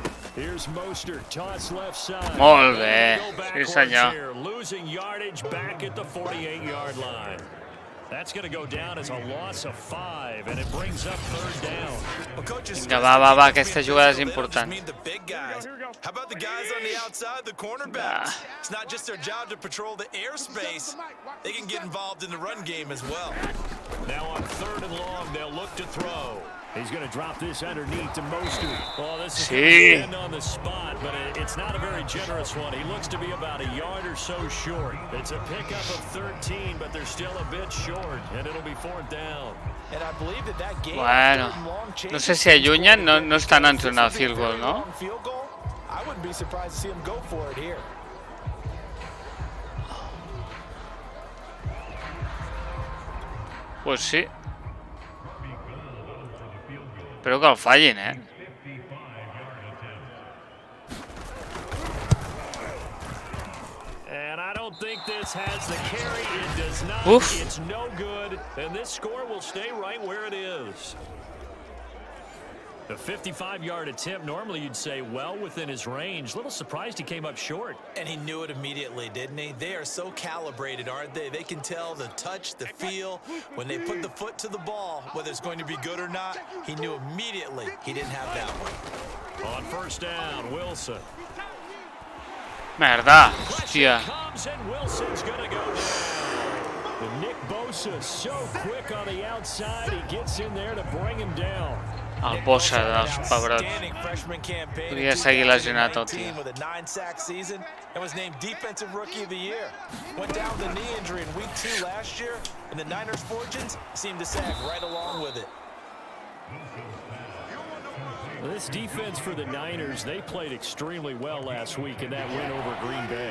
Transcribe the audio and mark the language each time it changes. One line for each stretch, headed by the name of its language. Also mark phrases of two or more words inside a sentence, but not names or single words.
English: Here's Mostert, toss left side.
Catalan: Molt bé, sí senyor.
English: Here, losing yardage back at the 48-yard line. That's going to go down as a loss of 5, and it brings up third down.
Catalan: Vinga, va, aquesta jugada és important.
English: How about the guys on the outside, the cornerbacks? It's not just their job to patrol the airspace. They can get involved in the run game as well. Now on third and long, they'll look to throw. He's going to drop this underneath to Mostert. Oh, this is going to end on the spot, but it's not a very generous one. He looks to be about a yard or so short. It's a pickup of 13, but they're still a bit short, and it'll be fourth down. And I believe that game
Catalan: Bueno, no sé si allunyen, no estan entrant al
English: field goal,
Catalan: no?
English: I wouldn't be surprised to see him go for it here.
Spanish: Pues sí.
Catalan: Espero que el fallin,
English: And I don't think this has the carry. It does not. Oof. It's no good. And this score will stay right where it is. A 55-yard attempt, normally you'd say well within his range. Little surprised he came up short. And he knew it immediately, didn't he? They are so calibrated, aren't they? They can tell the touch, the feel. When they put the foot to the ball, whether it's going to be good or not, he knew immediately he didn't have that one. On first down, Wilson.
Catalan: Merda, hòstia.
English: Comes and Wilson's gonna go down. And Nick Bosa so quick on the outside, he gets in there to bring him down.
Catalan: El Bosa dels pebrots. Podria seguir lesionat el tio.
English: With a 9-sack season and was named Defensive Rookie of the Year. Went down with a knee injury in Week 2 last year, and the Niners' fortunes seemed to sag right along with it. Well, this defense for the Niners, they played extremely well last week in that win over Green Bay.